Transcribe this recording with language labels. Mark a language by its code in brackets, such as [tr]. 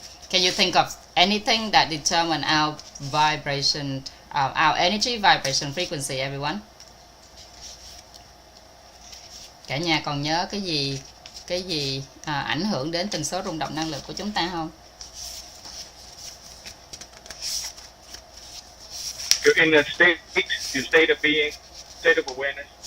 [en] Can you think of anything that determines our vibration, our energy vibration frequency, everyone? [vi] Cả nhà còn nhớ cái gì ảnh hưởng đến tần số rung động năng lượng của chúng ta không? [en] Your inner state, your state of being, state of awareness.